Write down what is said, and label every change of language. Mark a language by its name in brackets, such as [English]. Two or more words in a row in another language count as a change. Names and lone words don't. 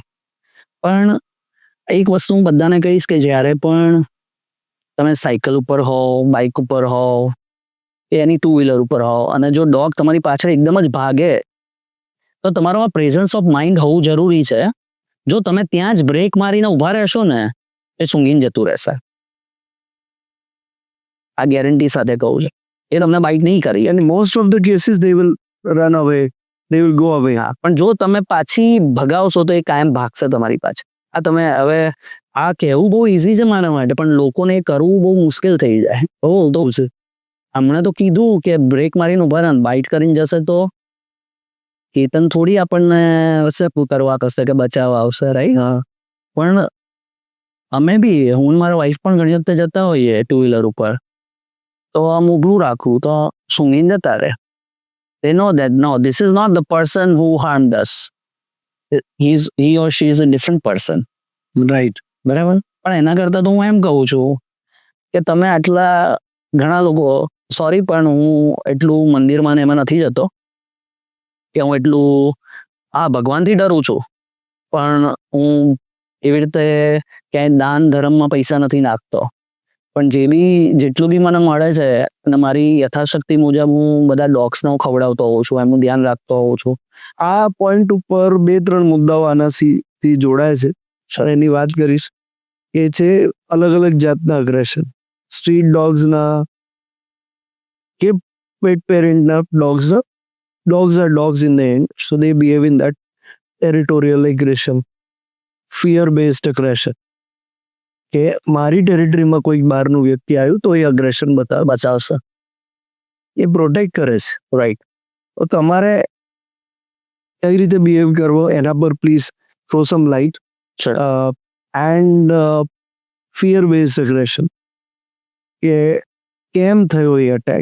[Gujarati] પણ એક વસ્તુ હું બધાને કહીશ કે જ્યારે પણ તમે સાયકલ ઉપર હો, બાઇક ઉપર હો, કે [English] any two wheeler [Gujarati] ઉપર હો, અને જો ડોગ તમારી પાછળ એકદમ જ ભાગે તો તમારામાં [English] presence of mind [Gujarati] હોવું જરૂરી છે. જો તમે ત્યાં જ બ્રેક મારીને ઊભા રહેશો ને, એ સૂંઘીને જતું રહેશે. આ ગેરંટી સાથે કહું છું. એ તમને બાઇટ નહીં કરી. [English] And in most of the cases they will run away, they will go away. [Gujarati] હા, પણ જો તમે પાછી ભગાવશો તો એ કાયમ ભાગશે તમારી પાછળ. આ તમે હવે આ કહેવું બહુ ઇઝી છે મારા માટે, પણ લોકોને એ કરવું બહુ મુશ્કેલ થઈ જાય. તો છે હમણાં તો કીધું કે બ્રેક મારીને ઊભા રહે, બાઇટ કરીને જશે તો કેતન થોડી આપણને કરવા કરશે કે બચાવવા આવશે, રાઈટ? પણ અમે બી, હું મારા વાઈફ પણ ઘણી વખતે જતા હોઈએ [English] two wheeler [Gujarati] ઉપર, તો આમ ઊભું રાખું તો સૂંઘીને જતા રહે. [English] They know that no, this is not the person who harmed us. He or she is a different person. Right. [Gujarati] બરાબર? પણ એના કરતાં તો હું એમ કહું છું કે તમે આટલા ઘણા લોકો, સોરી પણ હું એટલું મંદિરમાં ને એમાં નથી જતો, કે હું એટલું ભગવાનથી ડરું છું, પણ હું એવી રીતે ક્યાંય દાન ધર્મમાં પૈસા નથી નાખતો. પણ જેટલું બી મને મળે છે, અને મારી યથાશક્તિ મુજબ હું બધા ડોગ્સને હું ખવડાવતો હોઉં છું, એમનું ધ્યાન રાખતો હોઉં છું. આ પોઈન્ટ ઉપર 2-3 મુદ્દાઓ આનાથી જોડાય છે. સર એની વાત કરીશ કે છે અલગ અલગ જાતના અગ્રેશન. [English] street dogs [Gujarati] કે [English] pet parent dogs. Dogs are dogs in the end, so they behave in that territorial aggression, fear-based aggression. [Gujarati] કે મારી ટેરિટરીમાં કોઈ બહારનું વ્યક્તિ આવ્યું તો એ અગ્રેશન બચાવશે, એ પ્રોટેક્ટ કરે છે, રાઈટ? તો તમારે કઈ રીતે બિહેવ કરવો એના પર [English] please throw some light. and fear-based aggression, [Gujarati] કે કેમ થયો એ અટેક.